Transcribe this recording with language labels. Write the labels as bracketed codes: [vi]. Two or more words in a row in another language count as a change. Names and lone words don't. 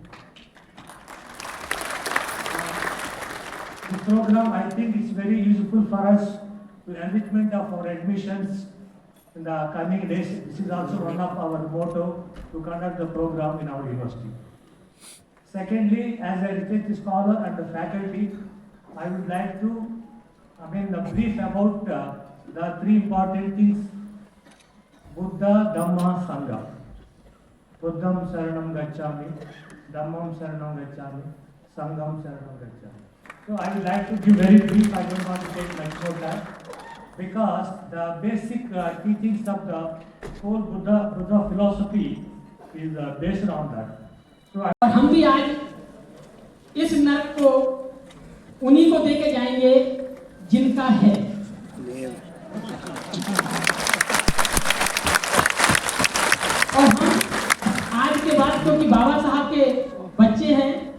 [en] This program, I think, is very useful for us to enrichment of our admissions in the coming days. This is also one of our motto to conduct the program in our university. Secondly, as a research scholar and a faculty, I would like to brief about the three important things: Buddha, Dhamma, Sangha. [pi] Buddham Saranam Gacchami, Dhammam Saranam Gacchami, Sangham Saranam Gacchami. [en] So I would like to give very brief. I don't want to take much more time because the basic teachings of the whole Buddha philosophy is based on that. [hi] और हम भी आज इस नरक को उन्हीं को देके जाएंगे जिनका है। और हम आज के बाद क्योंकि बाबा साहब के बच्चे हैं,